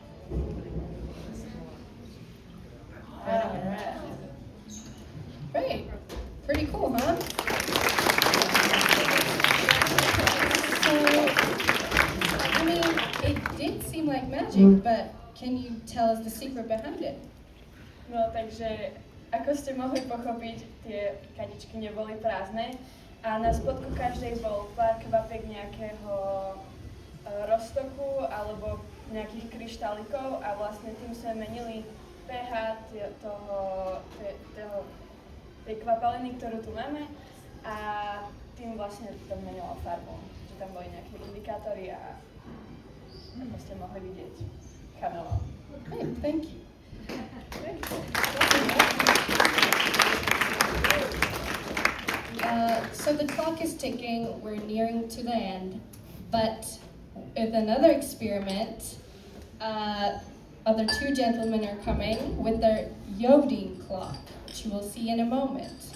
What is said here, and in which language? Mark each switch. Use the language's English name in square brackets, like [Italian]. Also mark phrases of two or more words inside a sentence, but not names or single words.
[English] Red. Great. Pretty cool, huh? So, I mean, it did seem like magic, but can you tell us the secret behind it? [Slovak] No, takže ako ste mohli pochopiť, tie kadičky neboli prázdne a na spodku každej bol pár kvapiek nejakého roztoku alebo nejakých kryštálikov a vlastne tým sme menili pH tej kvapaliny, ktorú tu máme a tým vlastne to menilo farbu. Že tam boli nejaké indikátory a ako ste mohli vidieť, kamelo. [English] Great, thank you. So the clock is ticking, we're nearing to the end, but with another experiment, other two gentlemen are coming with their Yodin clock, which you will see in a moment.